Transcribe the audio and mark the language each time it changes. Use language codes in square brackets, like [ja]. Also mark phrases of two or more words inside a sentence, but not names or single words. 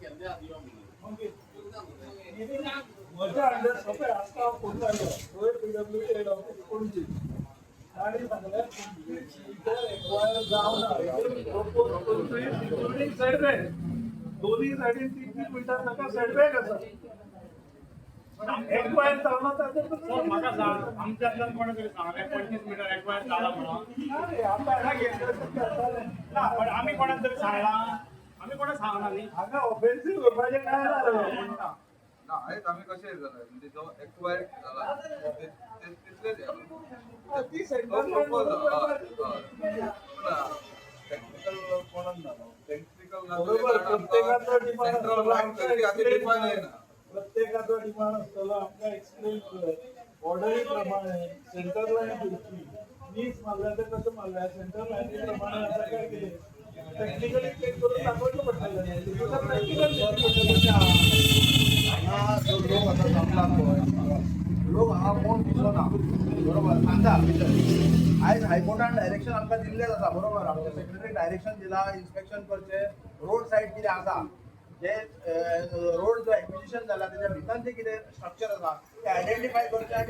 [kok] म्हज्या अंडर सगळे आसता हांव फोन लायलो रोय [en] PWD head office [kok] पणजी आणि सांगल्यार एक्वायर जावना [en] including setback [kok] दोन्ही सायडीन 3 मिटर ताका सेटबॅक आसा एक्वायर जावना ताचेर म्हाका सांग आमच्यातल्यान कोण तरी सांगलें 25 मीटर एक्वायर जाला म्हणून अरे आतां हांगा घेतलें ना पण आमी कोणाक तरी सांगलां आमी कोणाक सांगना न्ही हांगा ऑफेन्सीव करपाचें काय ना [mr] आहेत आम्ही कसे म्हणजे जो एक्वायर झाला तिथलेच ती सेंट्रल टेक्निकल कोणाला ना टेक्निकल बरोबर प्रत्येकाचा डिमांड [en] central line [mr] तरी आधी डिफाइन आहे ना प्रत्येकाचा डिमांड असतो आमकां एक्सप्लेन कर ऑर्डरी प्रमाणे [en] center line [mr] दिवची मीच मारल्या तर कसं मारल्या [en] center line [mr] प्रमाणे आता काय केले [en] technically check [mr] करून दाखवलं पडलेलं [kok] हा जो लोक आता जमला लोक हा कोण दिसलो ना बरोबर सांगा आयज हायकोर्टान डायरेक्शन आमकां दिल्लें आसा बरोबर आमच्या सेक्रेटरी डायरेक्शन दिला इन्स्पेक्शन करचे रोड सायड कितें आसा जे रोड जो एक्विजिशन जाला तेच्या भितर जे कितें स्ट्रक्चर आसा ते आयडेंटिफाय करचे आनी